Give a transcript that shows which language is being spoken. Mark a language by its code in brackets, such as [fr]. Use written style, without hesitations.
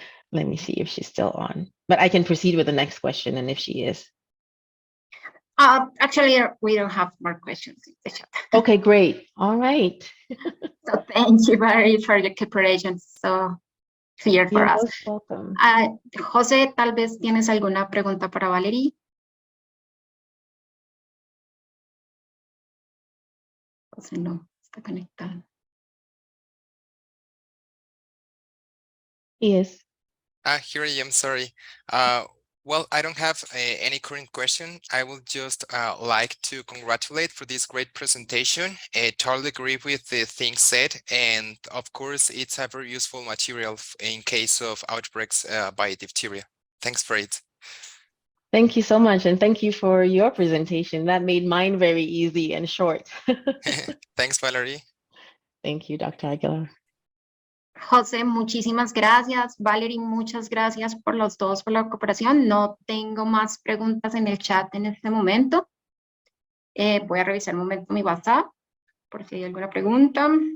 [en] Let me see if she's still on. But I can proceed with the next question, and if she is. Actually, we don't have more questions in the chat. Okay, great. All right. So thank you very much for your cooperation. So clear for You're us. most welcome. [es] José, tal vez tienes alguna pregunta para Valerie. José no está conectado. [en] Yes. Here I am, sorry. Well, I don't have any current question. I would just like to congratulate for this great presentation. I totally agree with the things said. And of course, it's a very useful material in case of outbreaks by diphtheria. Thanks for it. Thank you so much. And thank you for your presentation. That made mine very easy and short. Thanks, Valerie. Thank you, Dr. Aguilar. [es] José, muchísimas gracias. Valerie, muchas gracias por los dos por la cooperación. No tengo más preguntas en el chat en este momento. Voy a revisar un momento mi WhatsApp por si hay alguna pregunta.